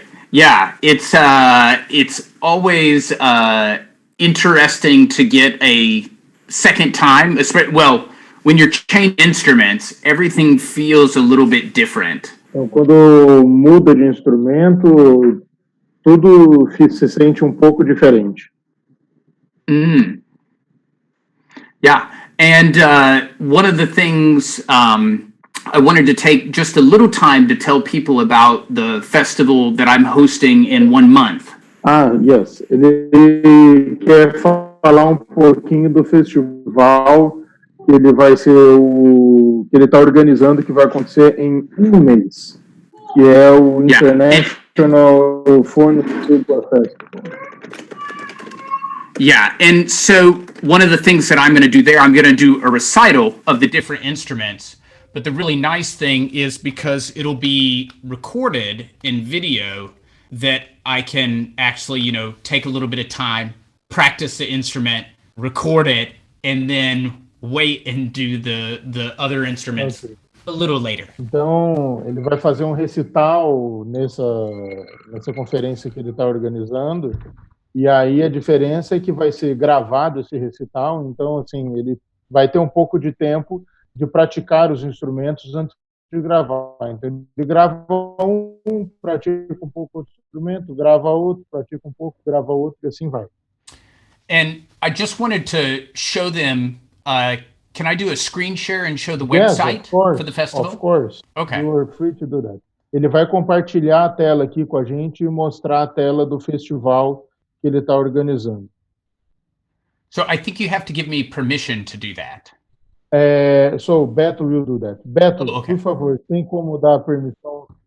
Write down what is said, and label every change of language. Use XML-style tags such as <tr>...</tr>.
<en>Yeah, it's always interesting to get a second time. Well, when you're changing instruments, everything feels a little bit different.</en> <pt>Então, quando muda de instrumento, tudo se sente um pouco diferente.</pt> <en>Yeah. And one of the things I wanted to take just a little time to tell people about the festival that I'm hosting in 1 month. Yes.</en> <pt>Ele quer falar um pouquinho do festival que ele vai ser que ele está organizando, que vai acontecer em 1 mês, que é o International Phone Festival.</pt> <en>Yeah, and so one of the things that I'm going to do there, I'm going to do a recital of the different instruments. But the really nice thing is because it'll be recorded in video that I can actually, you know, take a little bit of time, practice the instrument, record it, and then wait and do the other instruments a little later.</en> <pt>Então, ele vai fazer um recital nessa conferência que ele está organizando. E aí a diferença é que vai ser gravado esse recital, então assim, ele vai ter um pouco de tempo de praticar os instrumentos antes de gravar. Então ele grava um, pratica um pouco outro instrumento, grava outro, pratica um pouco, grava outro, e assim vai.</pt> <en>And I just wanted to show them, can I do a screen share and show the website for the festival? Of course. Okay. You are free to do that.</en> <pt>Ele vai compartilhar a tela aqui com a gente e mostrar a tela do festival que ele está organizando.</pt> <en>So I think you have to give me permission to do that. So Beto will do that. Beto, okay.</en> <pt>Por favor, tem como dar permissão?</pt>